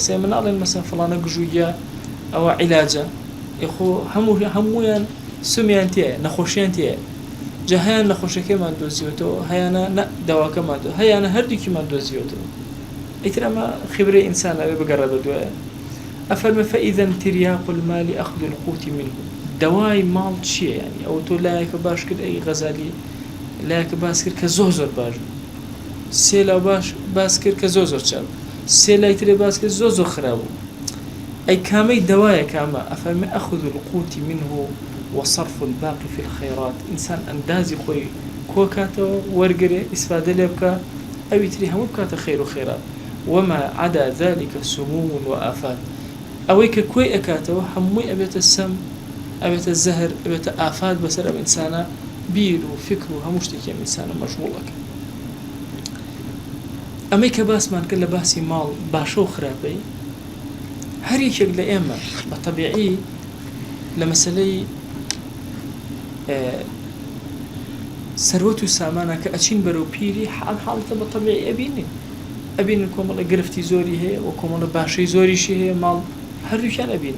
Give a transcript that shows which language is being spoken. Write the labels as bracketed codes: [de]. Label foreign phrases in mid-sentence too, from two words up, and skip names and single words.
[ckb] ئێستا مناڵێن مەسەن فڵانە گژوگیا ئەوە عیلاجە، ئێخۆ هەموویان سومیان تایە، نەخۆشیان تایە. جا هەیان نەخۆشەکەیمان دۆزیوەتەوە، هەیانە نە داواکەمان دۆ، هەیانە هەردووکیمان دۆزیوەتەوە. ئیتر ئەمە خبرەی ئینسان ئەوێ بگەڕێ بە دوایە. [ar] ئەفەرمە فەئیذا تریاق المال ئەخذ القوت منه. [ckb] دوای ماڵ چییە؟ یعنی ئەو تۆ لایەکە باش کرد ئەی غەزالی لایەکە باس کرد کە زۆر باش بوو، سێ لاو باس کرد کە زۆر چاک، سێ لای ترێ باس کرد زۆر خراپ بوو. ئەی کامەی دوایە کامە؟ ئەفەرمە [ar] ئەخذ القوت منه وصرف الباقي في الخيرات. [ckb] ئینسان ئەندازی خۆی کۆکاتەوە وەرگێ ئیسفادە لێ بکە، ئەوی تری هەموو بکاتە خەیر و خێرات. [ar] وما عدا ذلك سموم وآفات. [ckb] ئەوەی کە کۆی ئەکاتەوە هەمووی ئەبێتە سەم، ئەبێتە زەهر، ئەبێتە ئافات بەسەر ئەم ئینسانە، بیر و فکر و هەموو شتێکی ئەم ئینسانە مەشغوڵەکە. ئەمەی کە باسمان کرد لە باسی ماڵ باشە و خراپەی، هەر یەکێک لە ئێمە بە تەبیعی لە مەسەلەی سەروەت و سامانە کە ئەچین بەرەو پیری حاڵەتە بە تەبیعی ئەبینن کۆمەڵە گرفتی زۆری هەیە و کۆمەڵە باشەی زۆریشی هەیە، ماڵ هەردووکیان ئەبینن.